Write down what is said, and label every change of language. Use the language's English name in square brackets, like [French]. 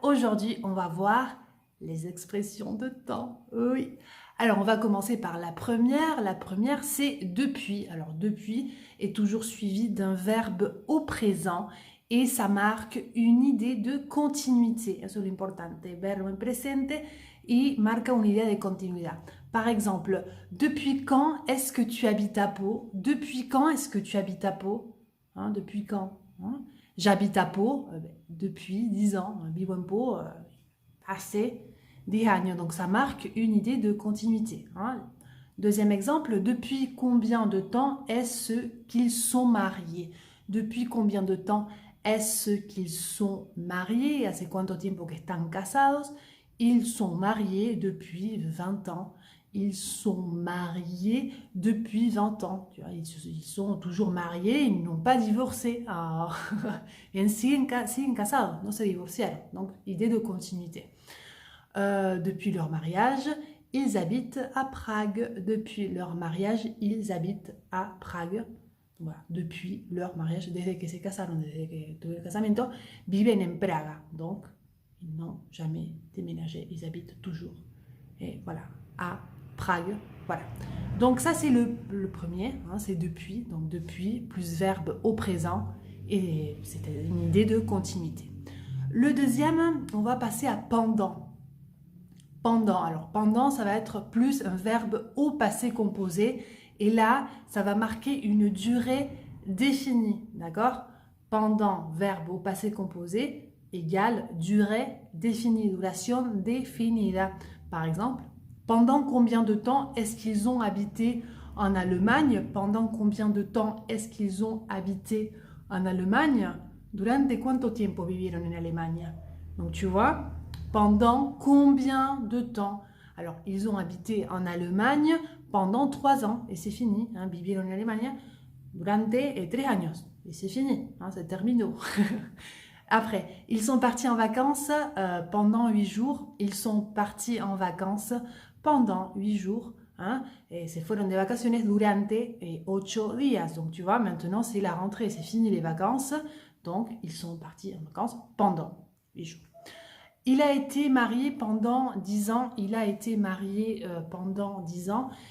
[French] Aujourd'hui, on va voir les expressions de temps. Oui. Alors, on va commencer par la première. La première, c'est depuis. Alors, depuis est toujours suivi d'un verbe au présent et ça marque une idée de continuité. [Spanish] Eso es lo importante. Verbo en presente y marca una idea de continuidad. [French] Par exemple, depuis quand est-ce que tu habites à Pau? Depuis quand est-ce que tu habites à Pau? Hein, depuis quand? Hein? J'habite à Pau depuis 10 ans. [Spanish] Vivo en Pau assez 10 años. [French] Donc ça marque une idée de continuité. Hein. Deuxième exemple, depuis combien de temps est-ce qu'ils sont mariés? Depuis combien de temps est-ce qu'ils sont mariés? [Spanish] ¿Hace cuánto tiempo que están casados? [French] Ils sont mariés depuis 20 ans. Ils sont mariés depuis 20 ans. Tu vois, ils sont toujours mariés, ils n'ont pas divorcé. Ah. [Spanish] siguen casados, no se divorciaron. [French] Donc, idée de continuité. Depuis leur mariage, ils habitent à Prague. Depuis leur mariage, ils habitent à Prague. Voilà, depuis leur mariage, [Spanish] desde que se casaron, desde que tuvo el casamiento, viven en Praga. [French] Donc, ils n'ont jamais déménagé, ils habitent toujours. Et voilà, à Prague. Voilà. Donc ça, c'est le premier, hein, c'est depuis. Donc depuis, plus verbe au présent. Et c'était une idée de continuité. Le deuxième, on va passer à pendant. Pendant. Alors pendant, ça va être plus un verbe au passé composé. Et là, ça va marquer une durée définie. D'accord? Pendant, verbe au passé composé, égale durée définie, [Spanish] duration definida. [French] Par exemple, pendant combien de temps est-ce qu'ils ont habité en Allemagne? Pendant combien de temps est-ce qu'ils ont habité en Allemagne? [Spanish] Durante cuánto tiempo vivieron en Alemania? [French] Donc tu vois, pendant combien de temps? Alors, ils ont habité en Allemagne pendant 3 ans et c'est fini. [Spanish] Hein, vivieron en Alemania durante 3 años [French] et c'est fini. Hein, c'est terminé. Après, ils sont partis en vacances pendant 8 jours. Ils sont partis en vacances pendant 8 jours. [Spanish] Hein, et se fueron de vacaciones durante 8 días. [French] Donc, tu vois, maintenant, c'est la rentrée. C'est fini les vacances. Donc, ils sont partis en vacances pendant 8 jours. Il a été marié pendant 10 ans. Il a été marié pendant 10 ans.